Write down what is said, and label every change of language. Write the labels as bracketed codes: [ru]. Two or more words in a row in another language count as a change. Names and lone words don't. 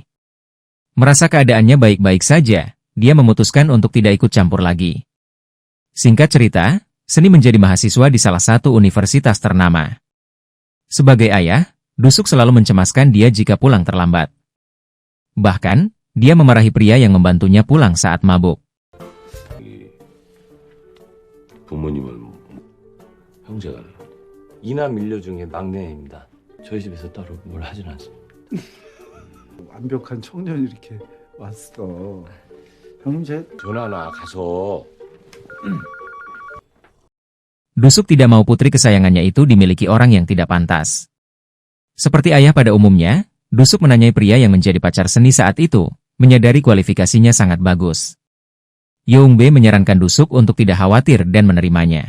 [id] Merasa keadaannya baik-baik saja, dia memutuskan untuk tidak ikut campur lagi. Singkat cerita, Seni menjadi mahasiswa di salah satu universitas ternama. Sebagai ayah, Dusuk selalu mencemaskan dia jika pulang terlambat. Bahkan, dia memarahi pria yang membantunya pulang saat mabuk. [ko] 부모님은 형제가 이남 일녀 중에 막내입니다. 저희 집에서 따로 뭘 하진 않습니다. 완벽한 청년이 이렇게 왔어. 형님 제 전화나 가서 [id] Dusuk tidak mau putri kesayangannya itu dimiliki orang yang tidak pantas. Seperti ayah pada umumnya, Dusuk menanyai pria yang menjadi pacar Seni saat itu, menyadari kualifikasinya sangat bagus. Yeongbe menyarankan Dusuk untuk tidak khawatir dan menerimanya.